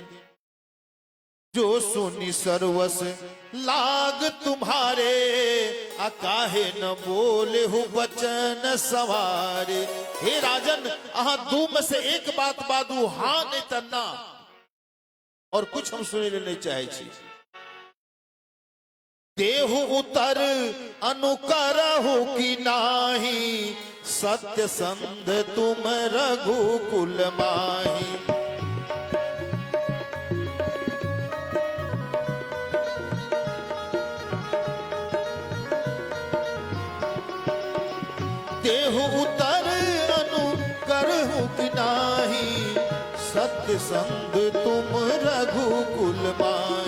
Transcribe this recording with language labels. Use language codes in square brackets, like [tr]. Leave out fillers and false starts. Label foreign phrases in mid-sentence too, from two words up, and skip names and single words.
[awa] जो सुनी सर्वस लाग तुम्हारे, आ काहे न बोले हो बचन सवारे। [mai] हे राजन, अहाँ दू में से एक बात बादू, हाँ नहीं तना, और कुछ हम सुने नहीं चाहे छी। [awa] देहु उतर अनुकरहु की नाही, सत्य संध तुम रघुकुल माही। देहु उतर अनुकरहु की नाही, सत्य संध तुम रघुकुल माही।